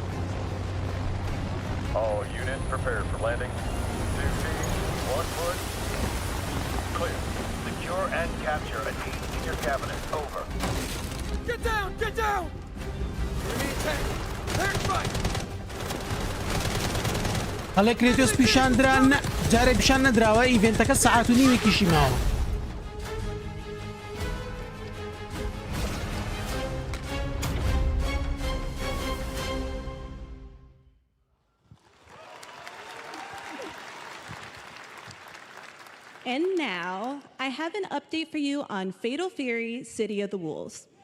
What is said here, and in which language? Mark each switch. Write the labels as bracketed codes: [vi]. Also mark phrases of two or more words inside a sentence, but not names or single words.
[en] All units prepared for landing. 2 teams, 1 foot. Clear. Secure and capture a team in your cabinet. Over. Get down! Get down! Enemy attack! Air strike! [ckb] هەڵێ کرێتۆس پیشاندران جارێ پیشان نەدراوە ئیڤێنتەکە سەعات و نیمێکیشی ماوە. [en] And now, I have an update for you on Fatal Fury City of the Wolves.